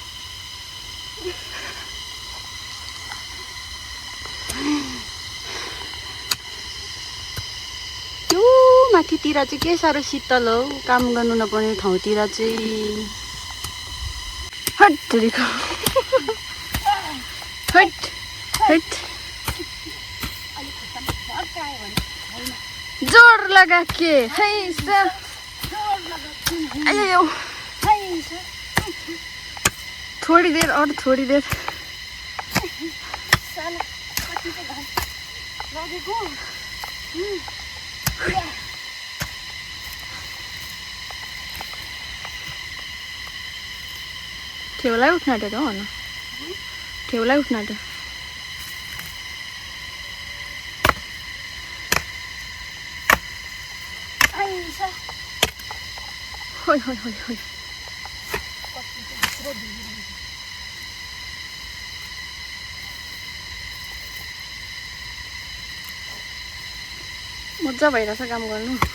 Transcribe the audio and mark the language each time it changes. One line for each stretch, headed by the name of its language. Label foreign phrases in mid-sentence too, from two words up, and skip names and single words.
Nepali: त्यो माथितिर चाहिँ के साह्रो शीतल हो काम गर्नु नपर्ने ठाउँतिर चाहिँ
Hindi: हट तेरीको हट हट जोर लगा के है अयो थोड़ी देर और थोड़ी देर
Nepali: ठेवलाई उठ्न आँट्यो हो न ठेवलाई उठ्न आँट्यो होय होय होय होय मजा भइरहेछ काम गर्नु